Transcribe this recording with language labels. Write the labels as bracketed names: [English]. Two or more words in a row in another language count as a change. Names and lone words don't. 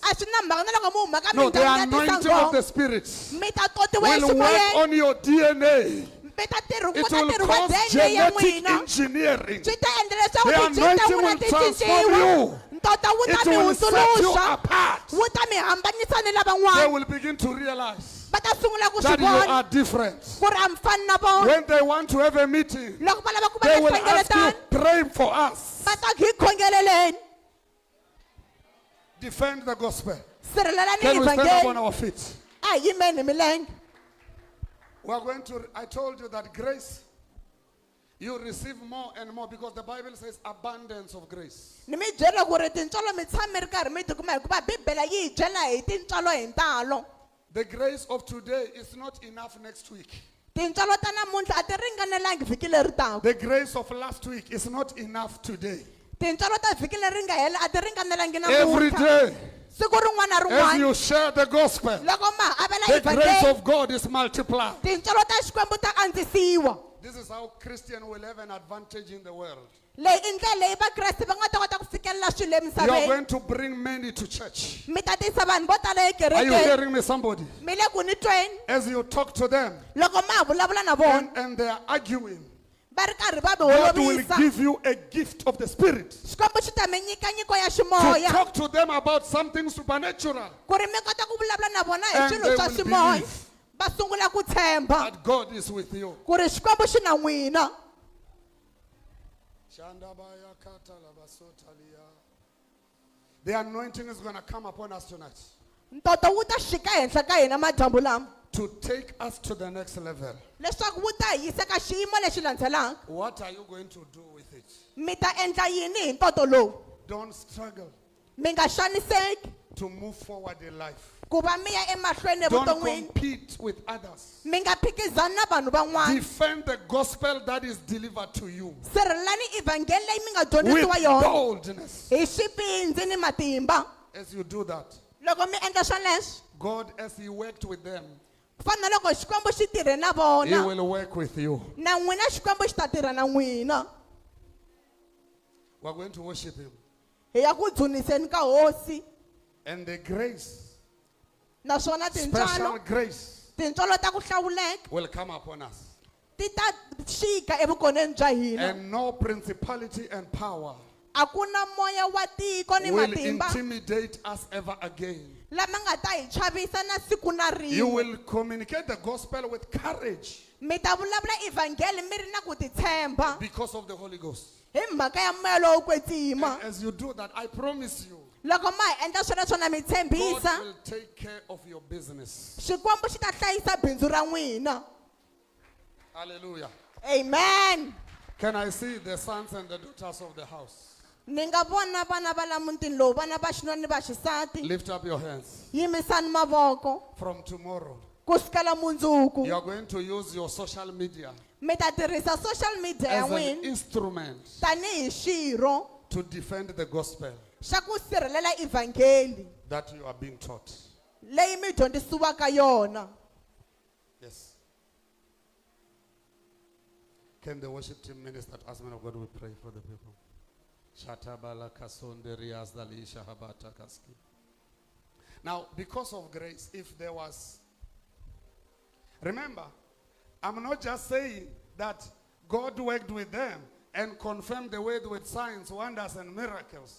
[Tsonga] A swi na mhaka na loko mi huma ka [English] No, the [Tsonga] mindyangu ya [English] anointing of the [Tsonga] tisango. [English] Spirit [Tsonga] Mi ta totiwa [English] will work [Tsonga] eximoyeni. [English] on your DNA. [Tsonga] Mi ta [English] It [Tsonga] ku ta [English] will [Tsonga] tirhiwa [English] cause [Tsonga] DNA ya [English] genetic [Tsonga] n'wina. [English] engineering. [Tsonga] Swi ta endla leswaku [English] The [Tsonga] ti-gene ta [English] anointing [Tsonga] n'wina [English] will [Tsonga] ti [English] transform [Tsonga] cinciwa. [English] you. [Tsonga] Ntoto wu ta [English] It [Tsonga] mi [English] will set you [Tsonga] hundzuluxa. [English] apart. [Tsonga] Wu ta mi hambanisa ni [English] They [Tsonga] lavan'wana. [English] will begin to realize [Tsonga] Va ta sungula ku swi [English] that you [Tsonga] vona [English] are different. [Tsonga] ku ri a mi fani na vona. [English] When they want to have a meeting, [Tsonga] Loko va lava ku va [English] they [Tsonga] na [English] will ask you, [Tsonga] nhlengeletano, [English] pray for us. [Tsonga] va ta ku hi khongeleleni. [English] Defend the gospel. [Tsonga] Sirhelelani [English] Can we stand up on [Tsonga] evhangeli. [English] our feet? [Tsonga] A hi yimeni hi milenge. [English] We are going to, I told you that grace, you receive more and more because the Bible says abundance of grace. [Tsonga] Ni mi byela ku ri tintswalo mi tshama mi ri karhi mi tikuma hikuva Bibele yi hi byela hi tintswalo hi ntalo. [English] The grace of today is not enough next week. [Tsonga] Tintswalo ta namuntlha a ti ringanelangi vhiki leri taka. [English] The grace of last week is not enough today. [Tsonga] Tintswalo ta vhiki leri nga hela a ti ringanelangi [English] Every [Tsonga] namuntlha. [English] day, [Tsonga] Siku rin'wana na [English] as [Tsonga] rin'wana [English] you share the gospel, [Tsonga] loko ma avela [English] the grace [Tsonga] evhangeli, [English] of God is multiplied. [Tsonga] tintswalo ta Xikwembu ta andzisiwa. [English] This is how Christian will have an advantage in the world. [Tsonga] leyi i ndlela leyi vakreste va nga ta kota ku fikelela swilo [English] You are [Tsonga] emisaveni [English] going to bring many to church. [Tsonga] mi ta tisa vanhu vo tala [English] Are you [Tsonga] ekerekeni [English] hearing me, somebody? [Tsonga] mi le ku ni tweni [English] As you talk to them [Tsonga] loko ma ha vulavula na vona [English] and they are arguing, [Tsonga] va ri karhi va mi [English] God will [Tsonga] holovisa [English] give you a gift of the Spirit [Tsonga] xikwembu xi ta mi nyika nyiko ya [English] to [Tsonga] ximoya [English] talk to them about something supernatural. [Tsonga] ku ri mi kota ku vulavula na vona hi [English] And [Tsonga] swilo [English] they [Tsonga] swa [English] will [Tsonga] ximoya [English] believe [Tsonga] va sungula ku tshemba [English] that God is with you. [Tsonga] ku ri xikwembu xi na n'wina [English] The anointing is going to come upon us tonight [Tsonga] ntoto wu ta xika henhla ka hina madyambu lama [English] to take us to the next level. [Tsonga] leswaku wu ta hi yisa ka xiyimo lexi landzelaka [English] What are you going to do with it? [Tsonga] mi ta endla yini hi ntoto lowu [English] Don't struggle [Tsonga] mi nga xaniseki [English] to move forward in life. [Tsonga] ku va mi ya emahlweni [English] Don't [Tsonga] evuton'wini [English] compete with others. [Tsonga] mi nga phikizani na vanhu van'wana [English] Defend the gospel that is delivered to you [Tsonga] sirhelelani evhangeli leyi mi nga [English] with [Tsonga] dyondzisiwa yona [English] boldness. [Tsonga] hi xipindzi ni matimba [English] As you do that, [Tsonga] loko mi endla swoleswo [English] God, as He worked with them, [Tsonga] ku fana na loko xikwembu xi tirhe na [English] He [Tsonga] vona [English] will work with you. [Tsonga] na n'wina xikwembu xi ta tirha na n'wina [English] We're going to worship Him. [Tsonga] hi ya ku dzuniseni ka hosi [English] And the grace, [Tsonga] naswona [English] special grace, [Tsonga] tintswalo ta ku hlawuleka [English] will come upon us. [Tsonga] ti ta xika evukoneni bya hina [English] And no principality and power [Tsonga] a ku na moya wa tiko ni [English] will [Tsonga] matimba [English] intimidate us ever again. [Tsonga] lama nga ta hi chavisa na siku na [English] You [Tsonga] rin'we [English] will communicate the gospel with courage [Tsonga] mi ta vulavula evhangeli mi ri na ku titshemba [English] because of the Holy Ghost. [Tsonga] hi mhaka ya moya lowu [English] And [Tsonga] kwetsima [English] as you do that, I promise you, [Tsonga] loko ma hi endla swona na mi [English] God [Tsonga] tshembisa [English] will take care of your business. [Tsonga] xikwembu xi ta hlayisa bindzu ra n'wina [English] Hallelujah. [Tsonga] amen [English] Can I see the sons and the daughters of the house? [Tsonga] ni nga vona vana va la mutini lowu vana va xinuna ni va xisati [English] Lift up your hands. [Tsonga] yimisani mavoko [English] From tomorrow, [Tsonga] ku sukela mundzuku [English] you are going to use your social media [Tsonga] mi ta tirhisa [English] social media [Tsonga] ya [English] as an [Tsonga] n'wina [English] instrument [Tsonga] tanihi xirho [English] to defend the gospel [Tsonga] xa ku sirhelela evhangeli [English] that you are being taught. [Tsonga] leyi mi dyondzisiwaka yona [English] Yes. Can the worship team minister as men of God we pray for the people? Now, because of grace, if there was, remember, I'm not just saying that God worked with them and confirmed the word with signs, wonders, and miracles.